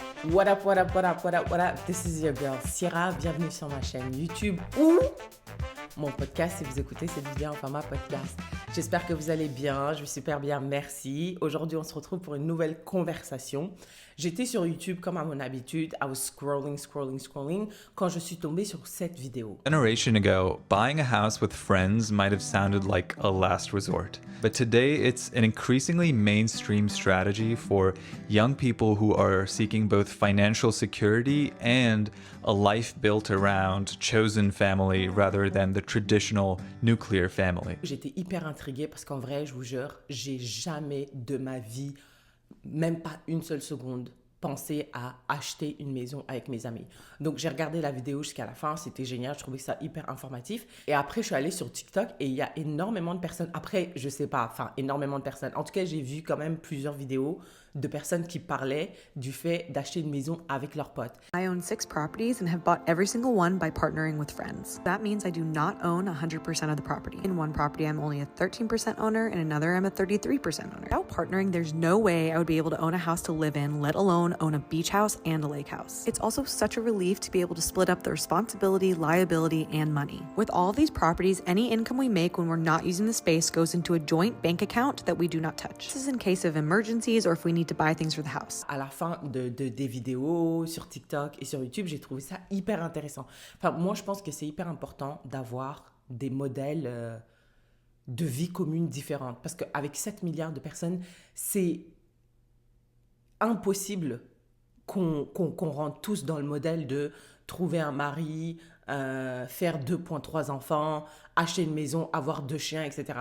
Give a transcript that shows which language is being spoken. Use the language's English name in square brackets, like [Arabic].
[English] What up, what up, what up, what up, what up? This is your girl Sierra. [French] Bienvenue sur ma chaîne YouTube ou mon podcast si vous écoutez cette vidéo en format podcast. J'espère que vous allez bien, je vais super bien, merci. Aujourd'hui, on se retrouve pour une nouvelle conversation. J'étais sur YouTube comme à mon habitude, [English] I was scrolling, [French] quand je suis tombée sur cette vidéo. [English] A generation ago, buying a house with friends might have sounded like a last resort. But today, it's an increasingly mainstream strategy for young people who are seeking both financial security and a life built around chosen family rather than the traditional nuclear family. [French] J'étais hyper intriguée parce qu'en vrai, je vous jure, j'ai jamais de ma vie, même pas une seule seconde, pensé à acheter une maison avec mes amis. Donc j'ai regardé la vidéo jusqu'à la fin, c'était génial, je trouvais ça hyper informatif. Et après, je suis allée sur TikTok et il y a énormément de personnes, après, je sais pas, enfin, énormément de personnes. En tout cas, j'ai vu quand même plusieurs vidéos de personnes qui parlaient du fait d'acheter une maison avec leurs potes. [English] I own 6 properties and have bought every single one by partnering with friends. That means I do not own 100% of the property. In one property, I'm only a 13% owner, and another, I'm a 33% owner. Without partnering, there's no way I would be able to own a house to live in, let alone own a beach house and a lake house. It's also such a relief to be able to split up the responsibility, liability, and money. With all of these properties, any income we make when we're not using the space goes into a joint bank account that we do not touch. This is in case of emergencies or if we need to buy things for the house. [French] À la fin des vidéos sur TikTok et sur YouTube, j'ai trouvé ça hyper intéressant. Enfin, moi, je pense que c'est hyper important d'avoir des modèles de vie commune différentes. Parce qu'avec 7 milliards de personnes, c'est impossible qu'on rentre tous dans le modèle de trouver un mari, faire 2,3 enfants, acheter une maison, avoir 2 chiens, etc.